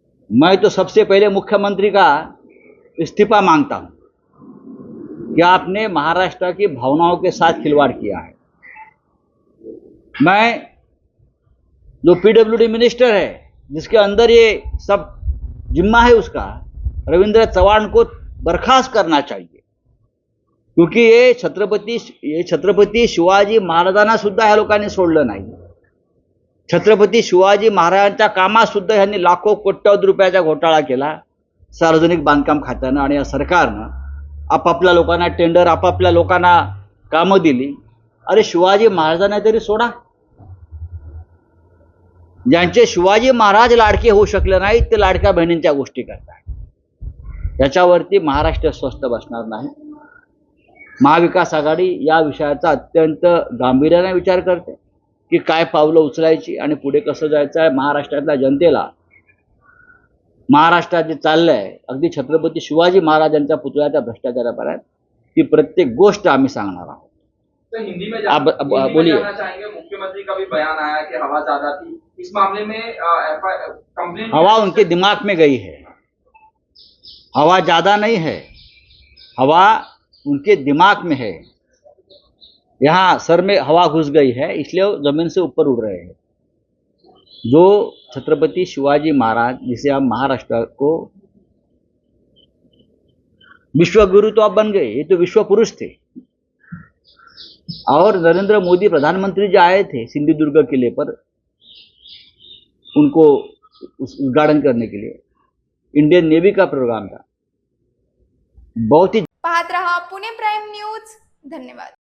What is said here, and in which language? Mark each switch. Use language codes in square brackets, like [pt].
[hi] मैं तो सबसे पहले मुख्यमंत्री का इस्तीफा मांगता हूं कि आपने महाराष्ट्र की भावनाओं के साथ खिलवाड़ किया है. मैं जो पीडब्ल्यूडी मिनिस्टर है, जिसके अंदर ये सब जिम्मा है, उसका रविंद्र चव्हाण को बर्खास्त करना चाहिए. [mr] क्योंकि ये छत्रपती शिवाजी महाराजांना सुद्धा ह्या लोकांनी सोडलं नाही. छत्रपती शिवाजी महाराजांच्या कामात सुद्धा ह्यांनी लाखो कोट्यवधी रुपयाचा घोटाळा केला सार्वजनिक बांधकाम खात्यानं आणि या सरकारनं. आपापल्या लोकांना टेंडर, आपापल्या लोकांना कामं दिली. अरे शिवाजी महाराजांना तरी सोडा. ज्यांचे शिवाजी महाराज लाडके होऊ शकले नाहीत ते लाडक्या बहिणींच्या गोष्टी करतात. याच्यावरती महाराष्ट्र स्वस्थ बसणार नाही. महाविकास आघाडी या विषयाचा अत्यंत गांभीर्याने विचार करते की काय पावलं उचलायची आणि पुढे कसं जायचं आहे. महाराष्ट्रातल्या जनतेला महाराष्ट्रात जे चाललंय, अगदी छत्रपती शिवाजी महाराजांच्या पुतळ्याच्या भ्रष्टाचारापर्यंत, ती प्रत्येक गोष्ट आम्ही सांगणार आहोत. [hi] तो हिंदी में आप बोलिए. जानना चाहेंगे, मुख्यमंत्री का भी बयान आया कि हवा ज्यादा थी इस मामले में. [en] complaint [hi] हवा उनके दिमाग में गई है, हवा ज्यादा नहीं है, हवा उनके दिमाग में है. यहाँ सर में हवा घुस गई है, इसलिए वो जमीन से ऊपर उड़ रहे हैं. जो छत्रपति शिवाजी महाराज, जिसे हम महाराष्ट्र को विश्वगुरु तो आप बन गए, ये तो विश्व पुरुष थे. और नरेंद्र मोदी प्रधानमंत्री जो आए थे सिंधुदुर्ग किले पर उनको उद्घाटन करने के लिए, इंडियन नेवी का प्रोग्राम था. बहुत ही [mr] पाहत रहा पुणे प्राईम न्यूज. धन्यवाद.